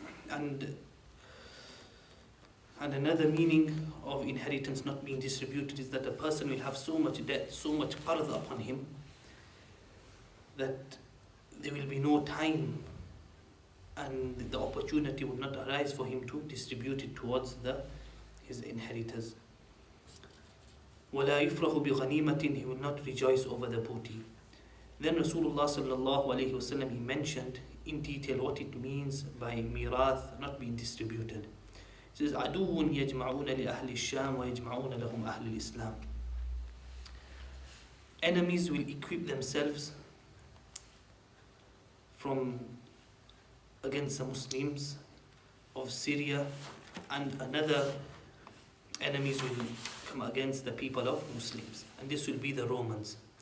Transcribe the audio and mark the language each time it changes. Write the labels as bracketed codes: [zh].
[en] And another meaning of inheritance not being distributed is that a person will have so much debt, so much qard upon him, that there will be no time and the opportunity would not arise for him to distribute it towards his inheritors. [ar] وَلَا يُفْرَحُ بِغَنِيمَةٍ, [en] he will not rejoice over the booty. Then Rasulullah sallallahu alayhi wasallam, he mentioned in detail what it means by mirath not being distributed. He says, [ar] عَدُوٌ يَجْمَعُونَ لِأَهْلِ الشَّامِ وَيَجْمَعُونَ لَهُمْ أَهْلِ الْإِسْلَامِ. [en] Enemies will equip themselves against the Muslims of Syria, and another enemies will come against the people of Muslims, and this will be the Romans.